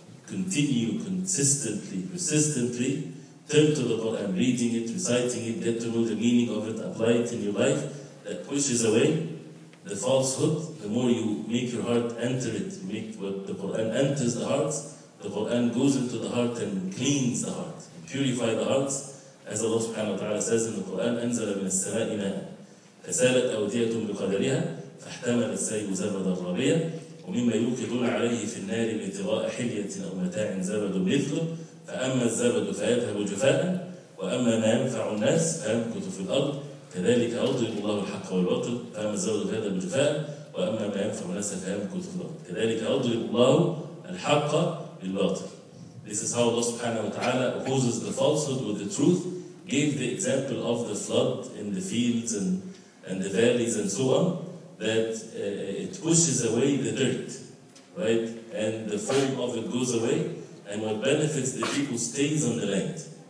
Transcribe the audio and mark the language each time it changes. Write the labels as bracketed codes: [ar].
[en] Continue consistently, persistently, turn to the Quran, reading it, reciting it, get to know the meaning of it, apply it in your life. That pushes away the falsehood. The more you make your heart enter it, make what the Quran enters the hearts, the Quran goes into the heart and cleans the heart, and purify the hearts. As Allah subhanahu wa ta'ala says in the Quran, [ar] أنزل من السماء ماء فسالت أودية بقدرها فاحتمل السيل زبدا رابيا ومما يوقدون عليه في النار ابتغاء حلية أو متاع زبد مثله فأما الزبد فيذهب جفاء وأما ما ينفع الناس فيمكث في الأرض كذلك يضرب الله الحق والباطل فأما الزبد فيذهب جفاء وأما ما ينفع الناس فيمكث في الأرض كذلك يضرب الله الحق بالباطل. [en] This is how Allah subhanahu wa ta'ala opposes the falsehood with the truth. Gave the example of the flood in the fields and the valleys and so on, that it pushes away the dirt, right? And the foam of it goes away, and what benefits the people stays on the land.